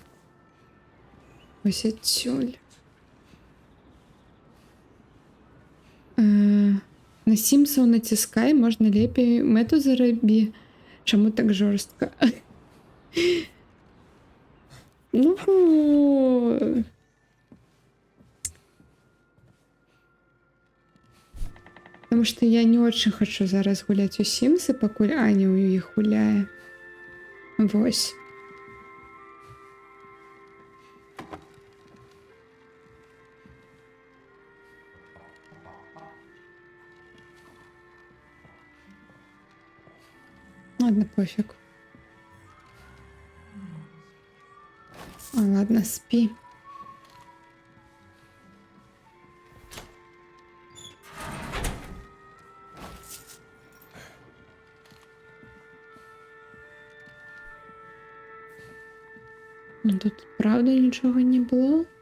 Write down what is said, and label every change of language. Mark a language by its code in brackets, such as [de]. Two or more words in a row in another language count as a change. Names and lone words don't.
[uk] Ось отсюль. [be] На Сімсаў націскай, можна лепей мэту зарабі. Чаму так жорстка? Ну... [ru] Потому что я не очень хочу зараз гулять у Сімсы, [be] пакуль Аня у іх гуляе. [ru] Вось. Ладно, пофиг. Ладно, спи. [uk] Ну тут правда нічого не було.